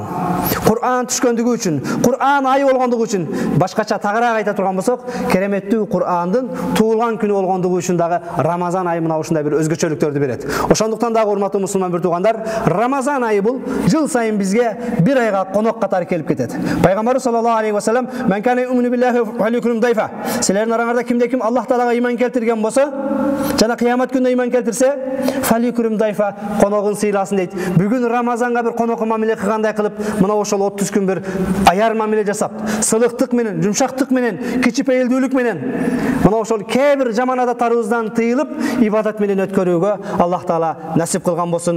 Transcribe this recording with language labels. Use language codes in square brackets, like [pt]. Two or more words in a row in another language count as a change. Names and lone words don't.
[ky] Кур'ан түшкөндүгү үчүн, Кур'ан айы болгондугу үчүн, башкача тагыраак айта турган болсок, кереметтүү Кур'андын туулган күнү болгондугу үчүн дагы Рамазан айы мына ушундай бир өзгөчөлүктөрдү берет. Ошондуктан дагы урматтуу мусулман бир туугандар, Рамазан айы бул жыл сайын бизге бир айга конок катары келип кетет. [ar] Пайгамбар صلى الله عليه وسلم من كان يؤمن بالله و عليكم ضيفا." [ky] Силердин араңарда кимде-ким Аллах Таалага иман келтирген болсо, жана кыямат күнүнө иман келтирсе, [ar] فليكرم ضيفه, [ky] коногун сыйласын дейт. Бүгүн Рамазанга бир конок мамиле кылгандай кылып, мына ошол 30 күн бир аяр мамиле жасап, сылыктык менен, жумшактык менен, кичипейилдүүлүк менен, мына ошол кээ бир жаман адаттарыбыздан тыйылып, ибадат менен өткөрүүгө Аллах Таала насип кылган болсун.